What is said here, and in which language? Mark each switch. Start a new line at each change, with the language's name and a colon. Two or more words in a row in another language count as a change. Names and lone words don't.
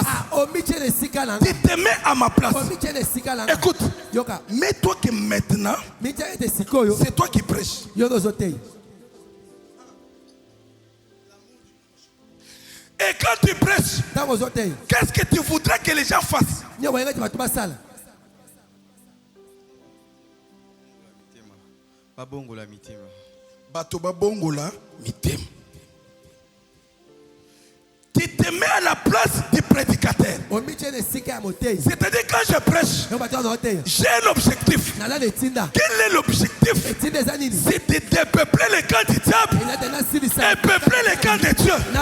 French: Tu te mets à ma place. Écoute, mets-toi que maintenant, c'est toi qui prêches. Et quand tu prêches, qu'est-ce que tu voudrais que les gens fassent?
Lingala: Babongola mitima. Bato babongola mitima.
French: Tu te mets à la place du prédicateur. C'est-à-dire quand je prêche, j'ai un objectif. Quel est l'objectif? C'est de dépeupler les camps du diable et peupler les camps de Dieu.